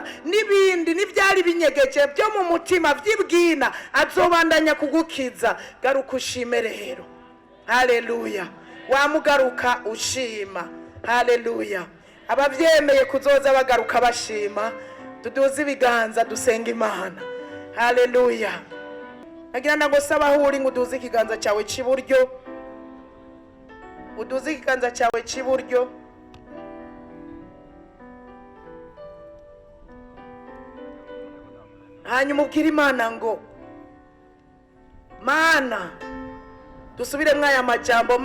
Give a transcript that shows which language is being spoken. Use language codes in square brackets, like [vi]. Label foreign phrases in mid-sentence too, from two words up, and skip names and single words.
[rn] N'ibindi n'ivyari binyegeje byo mu mutima vy'ibwina azobandanya kugukiza. Garuka ushime rero. Haleluya. Wamugaruka ushima. Haleluya. Abavyemeye kuzoza bagaruka bashima, tuduze ibiganza dusenga Imana. Haleluya. Nagira ngo sabahuri ngo uduze ikiganza cyawe cy'iburyo, uduze ikiganza cyawe cy'iburyo. Hanyuma ubwire Imana ngo Mana, dusubire mwaya majambo.